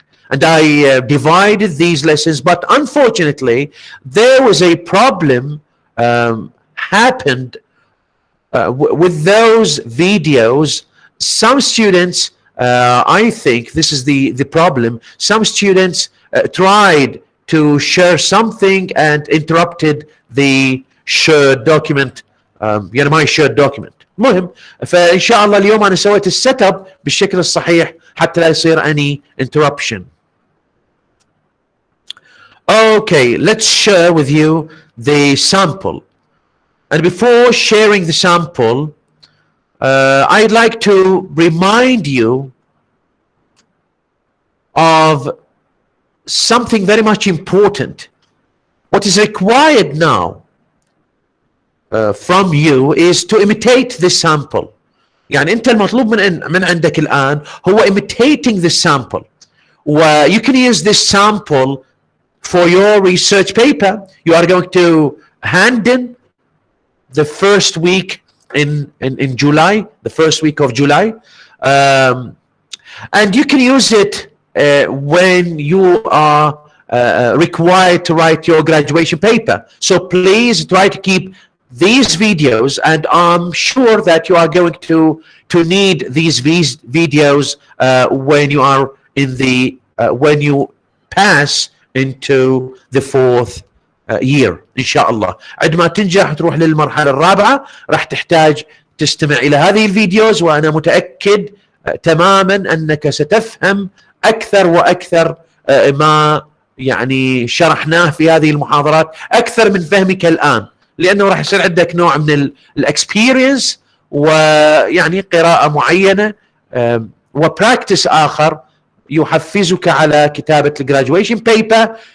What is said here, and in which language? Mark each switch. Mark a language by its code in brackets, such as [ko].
[en] And I divided these lessons, but unfortunately, there was a problem happened with those videos. Some students, I think this is the problem, some students tried to share something and interrupted the shared document, my shared document. [ar] المهم فإن شاء الله اليوم أنا سويت السيت اب بالشكل الصحيح حتى لا يصير [en] any interruption. Okay, let's share with you the sample. And before sharing the sample, I'd like to remind you of something very much important. What is required now from you is to imitate this sample. [ar] أنت المطلوب من عندك الآن هو [en] imitating this sample. You can use this sample for your research paper. You are going to hand in the first week in July, the first week of July, and you can use it when you are required to write your graduation paper. So please try to keep these videos, and I'm sure that you are going to need these videos when you are in the when you pass into the fourth year ان شاء الله. [ar] عندما تنجح تروح للمرحله الرابعه راح تحتاج تستمع الى هذه الفيديوز، وانا متاكد تماما انك ستفهم اكثر واكثر ما يعني شرحناه في هذه المحاضرات اكثر من فهمك الان، لانه راح يصير عندك نوع من الاكسبيرينس ويعني قراءه معينه وبراكتس اخر يحفزك على كتابه الجراجويشن بيبر.